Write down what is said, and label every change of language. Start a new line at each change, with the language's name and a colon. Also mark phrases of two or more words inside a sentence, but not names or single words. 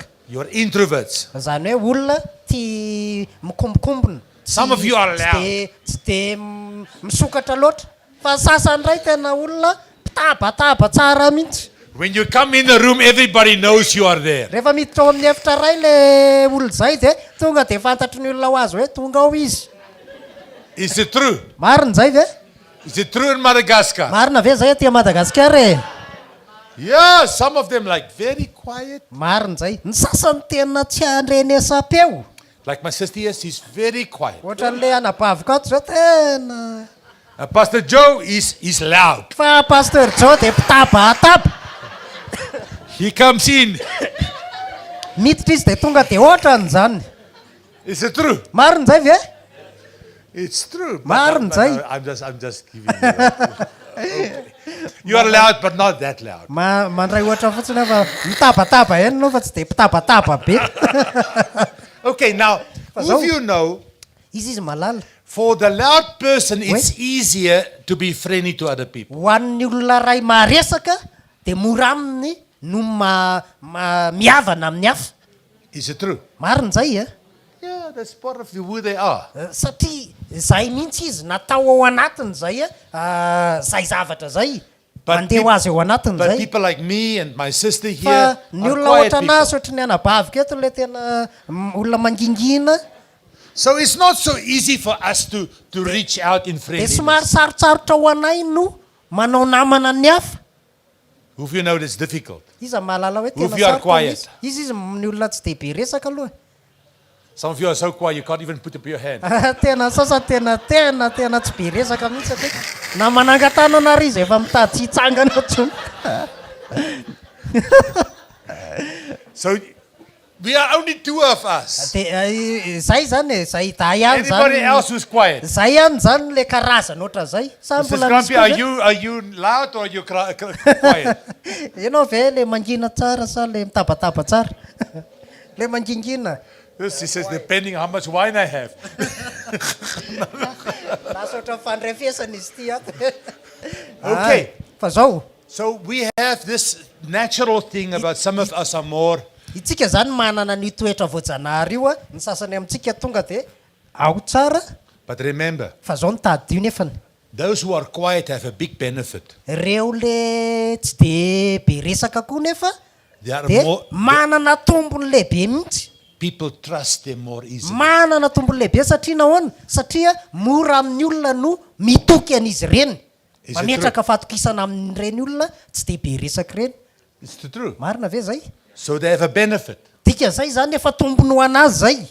English: You're introverts.
Malagasy: Zany hoe olona tia mikombokombona.
English: Some of you are loud.
Malagasy: Tsy de misokatra loatra. Fa sasany ray tena olona mpitabataba tsara mihitsy.
English: When you come in the room, everybody knows you are there.
Malagasy: Rehefa miditra ao amin'ny efitra ray le olona zay de tonga de fantatry ny olona ho azy hoe tonga ao izy.
English: Is it true?
Malagasy: Marina zay ve?
English: Is it true in Madagascar?
Malagasy: Marina ve zay aty Madagasikara e?
English: Yeah, some of them like very quiet.
Malagasy: Marina zay. Ny sasany tena tsy andrenesam-peo.
English: Like my sister here, she's very quiet.
Malagasy: Ohatran'le anabaviko ato zao tena.
English: Pastor Joe is loud.
Malagasy: Fa Pastor Joe de mpitabataba.
English: He comes in.
Malagasy: Miditra izy de tonga de ohatran'izany.
English: Is it true?
Malagasy: Marina zay ve?
English: It's true.
Malagasy: Marina zay.
English: I'm just giving you. Okay. You are loud, but not that loud.
Malagasy: Mandray ohatra fotsiny fa mitabataba ihany no fa tsy de mpitabataba be.
English: Okay, now, who of you know,
Malagasy: Izy malala.
English: for the loud person, it's easier to be friendly to other people.
Malagasy: Ho an'ny olona ray maresaka de mora aminy no miavana amin'ny hafa.
English: Is it true?
Malagasy: Marina zay e?
English: Yeah, that's part of who they are.
Malagasy: Satria zay mihitsy izy natao ao anatiny zay zay zavatra zay. Mandeha ho azy ao anatiny
English: But
Malagasy: zay.
English: people like me and my sister here
Malagasy: Fa ny
English: are
Malagasy: olona
English: quiet
Malagasy: ohatra
English: people.
Malagasy: anazy ohatry ny anabavika eto le tena olona mangingina.
English: So it's not so easy for us to reach out in
Malagasy: De
English: friendliness.
Malagasy: somary sarotsarotra ho anay no manao namana ny hafa.
English: Who of you know it's difficult?
Malagasy: Iza mahalala hoe tena
English: If you are
Malagasy: sarotra
English: quiet.
Malagasy: mihitsy. Izy ny olona tsy de be resaka aloha.
English: Some of you are so quiet you can't even put up your hand.
Malagasy: Tena sasa tena tsy be resaka mihitsy aty. Na manangatana ary izy efa mitady tsy hitsangana tsony.
English: So we are only two of us.
Malagasy: De zay zany zay dahy ihany
English: Anybody else
Malagasy: zany.
English: who's quiet?
Malagasy: Zay ihany zany le karazana ohatran' zay. Sa
English: Mrs.
Malagasy: mbola
English: Grumpy,
Malagasy: misy koa ve?
English: are you loud or are you quiet?
Malagasy: Ianao ve le mangina tsara sa le mitabataba tsara? Le mangingina.
English: This, he says, depending how much wine I have.
Malagasy: Lasa ohatran'ny fandrefesana izy ty ato.
English: Okay.
Malagasy: Fa zao.
English: So we have this natural thing about some of us are more.
Malagasy: Itsika zany manana ny toetra voajanahary io ny sasany amintsika tonga de ao tsara
English: But remember,
Malagasy: fa zao ny tady nefany.
English: those who are quiet have a big benefit.
Malagasy: Reo le tsy de be resaka koa nefa
English: They are
Malagasy: de
English: more,
Malagasy: manana tombony lehibe mihitsy.
English: people trust them more easily.
Malagasy: Manana tombony lehibe satria nahoana? Satria mora amin'ny olona no mitoky an'izy ireny.
English: Is it
Malagasy: Mametraka fatokisana amin'ireny olona tsy de be resaka ireny.
English: It's true.
Malagasy: Marina ve zay?
English: So they have a benefit.
Malagasy: Dika zay zany efa tombony ho anazy zay.